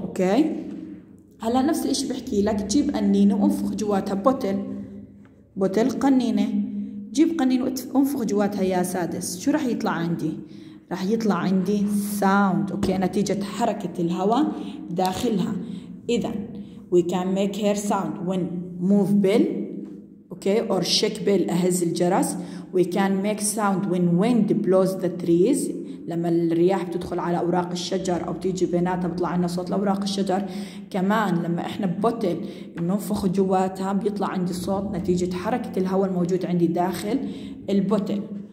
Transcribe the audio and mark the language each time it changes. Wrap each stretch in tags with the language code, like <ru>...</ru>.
<ar>اوكي هلا نفس الاشي بحكي لك جيب قنينه وانفخ جواتها بوتل قنينه. جيب قنينه وانفخ جواتها يا سادس. شو راح يطلع عندي؟ راح يطلع عندي sound. اوكي نتيجة حركة الهواء داخلها.</ar> <en>اذا we can make hair sound when move bell okay or shake bell</en> <ar>اهز الجرس.</ar> <en>we can make sound when wind blows the trees</en> <ar>لما الرياح بتدخل على اوراق الشجر او تيجي بيناتها بيطلع لنا صوت لاوراق الشجر. كمان لما احنا ببوتل بننفخ جواتها بيطلع عندي صوت نتيجة حركة الهواء الموجود عندي داخل البوتل.</ar>